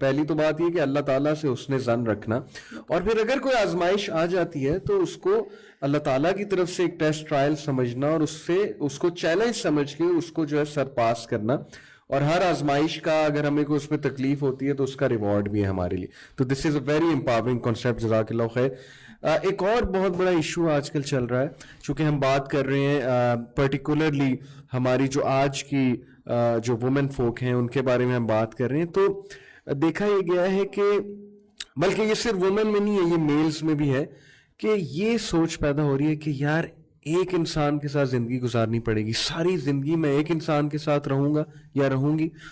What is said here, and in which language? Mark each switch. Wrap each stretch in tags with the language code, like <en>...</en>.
<ur>پہلی تو بات یہ کہ اللہ تعالیٰ سے حسن ظن رکھنا, اور پھر اگر کوئی آزمائش آ جاتی ہے تو اس کو اللہ تعالیٰ کی طرف سے ایک ٹیسٹ ٹرائل سمجھنا, اور اس کو چیلنج سمجھ کے اس کو جو ہے سر پاس کرنا, اور ہر آزمائش کا اگر ہمیں کوئی اس میں تکلیف ہوتی ہے تو اس کا ریوارڈ بھی ہے ہمارے لیے.</ur> <en>تو this is a very empowering concept, جزاک اللہ خیر.</en> <ur>ایک اور بہت بڑا ایشو آج کل چل رہا ہے, چونکہ ہم بات کر رہے ہیں پرٹیکولرلی ہماری جو آج کی جو وومن فوک ہیں ان کے بارے میں ہم بات کر رہے ہیں, تو دیکھا یہ گیا ہے کہ بلکہ یہ صرف وومن میں نہیں ہے, یہ میلز میں بھی ہے کہ یہ سوچ پیدا ہو رہی ہے کہ یار ایک انسان کے ساتھ زندگی گزارنی پڑے گی, ساری زندگی میں ایک انسان کے ساتھ رہوں گا یا رہوں گی.</ur>